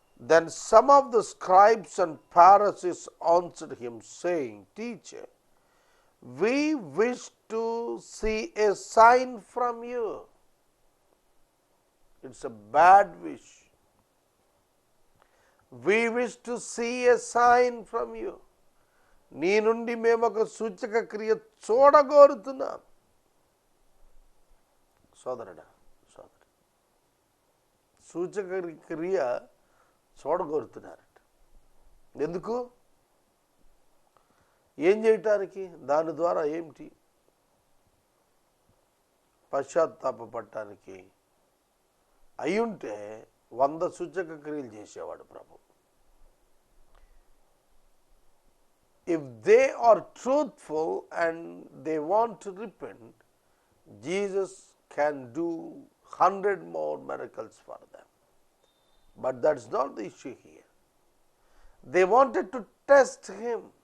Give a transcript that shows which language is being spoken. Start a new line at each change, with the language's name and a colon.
English: Then some of the scribes and Pharisees answered him, saying, Teacher, we wish to see a sign from you. It's a bad wish. We wish to see a sign from you.
Telugu: నీ నుండి మేము ఒక సూచక క్రియ చూడగోరుతున్నాం. సోదరుడా, సోదరు, సూచక క్రియ చూడగోరుతున్నారట. ఎందుకు? ఏం చేయటానికి? దాని ద్వారా ఏమిటి? పశ్చాత్తాపడటానికి అయ్యుంటే 100 సూచక క్రియలు చేసేవాడు ప్రభు.
English: If they are truthful and they want to repent, Jesus can do 100 more miracles for them. But that's not the issue here. They wanted to test him.